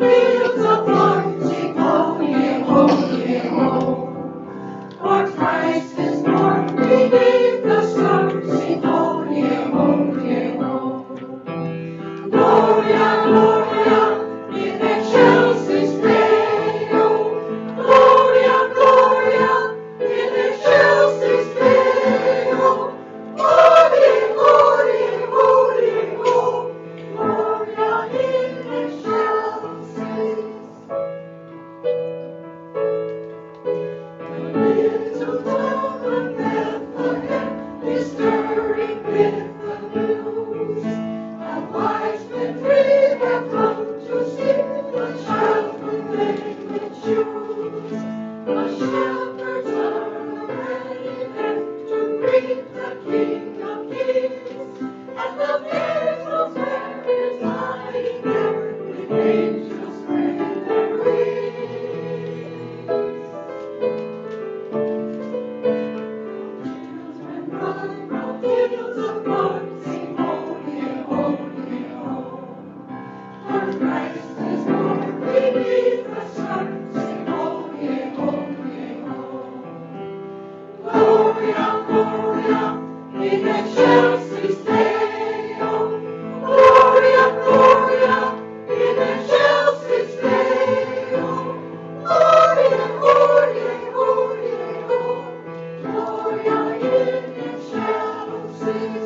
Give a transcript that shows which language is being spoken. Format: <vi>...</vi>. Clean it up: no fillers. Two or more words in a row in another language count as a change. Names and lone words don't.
<en>fields of corn, sing ho, ye ho, ye ho. For Christ is born beneath the sun, sing ho, ye ho, ye ho.</en> <la>Gloria, Gloria, in excelsis Deo. Gloria, Gloria, in excelsis Deo. Gloria, Gloria, Gloria, Gloria in excelsis.</la> <en>The little town of Bethlehem is stirring with the news. And wise men three have come to see the child whom they would choose. The shepherds are ready then to greet the King of Kings. And the faithful spirits lying there with angels spread their wings. Children run from fields of corn, sing ho, ye ho, ye ho. For Christ is born beneath the sun, sing ho, ye ho, ye ho.</en> <la>Gloria, Gloria, in excelsis Deo. Gloria, Gloria, in excelsis Deo. Gloria, Gloria, Gloria, Gloria in excelsis.</la>